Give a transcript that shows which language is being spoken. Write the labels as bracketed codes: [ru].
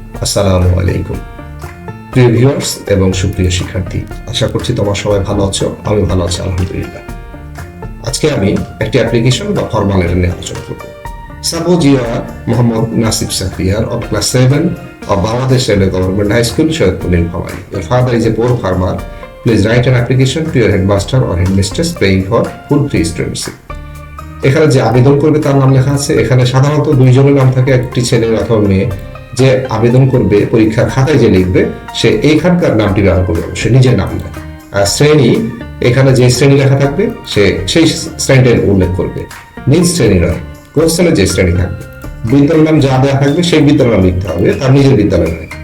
[bn] আসসালামু আলাইকুম প্রিয় ভিউয়ার্স এবং সুপ্রিয় শিক্ষার্থী, আশা করছি তোমরা সবাই ভালো আছো। আমি ভালো আছি আলহামদুলিল্লাহ। আজকে আমি একটি অ্যাপ্লিকেশন বা ফর্মাল লেটার নিয়ে আলোচনা করব। [en] Suppose you are Muhammad Nasib Sakhiyar of class 7 of Bangladesh Railway Government High School, Soyodpur, Nilphamari. Your father is a poor farmer. Please write an application to your headmaster or headmistress paying for full free studentship. [bn] এখানে যে আবেদন করবে তার নাম লেখা আছে। এখানে সাধারণত দুইজনের নাম থাকে, একটি ছেলে অথবা মেয়ে। যে আবেদন করবে পরীক্ষার খাতায় যে লিখবে সে এইখানকার নামটি ব্যবহার করবে, সে নিজের নাম নেয়। আর শ্রেণী, এখানে যে শ্রেণী লেখা থাকবে সে সেই শ্রেণীটাই উল্লেখ করবে। নিজ শ্রেণী নয়, কোশ্চেনে যে শ্রেণী থাকবে। বিদ্যালয়ের নাম যা দেওয়া থাকবে সেই বিদ্যালয়ের নাম লিখতে হবে, তার নিজের বিদ্যালয় নয়।